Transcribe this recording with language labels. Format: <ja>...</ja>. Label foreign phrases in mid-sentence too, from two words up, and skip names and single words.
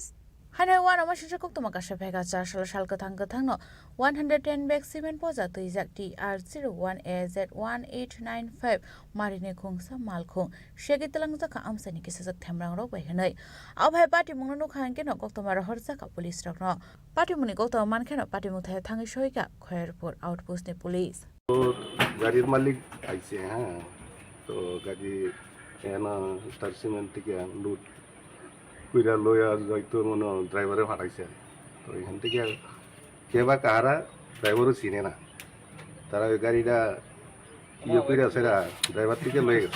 <trp>Hanai wana masha koktoma kashe phega cha shalkathang no 110 bag cement poza tuijak TR01AZ1895 marine khungsa malkhung shagait lang jaka amseni kisu themrang rok bai hanai abhai patimung no khan keno koktoma ro horja ka police rok no patimuni koktoma man kheno patimung thayo thang shoi ka khoyar por outpost ni police</trp> <bn>গাড়ির মালিক আইছে। হ্যাঁ, তো গাড়ি এনা স্টার সিমেন্ট থেকে লুট কইরা লইয়া যাইতো মনে ড্রাইভারে ফাটাইছে। তো এখান থেকে কে বা কাহারা ড্রাইভারও চিনে না, তারা ওই গাড়িটা ইয়ে করে সেরা ড্রাইভার থেকে লয়ে গেছে।</bn>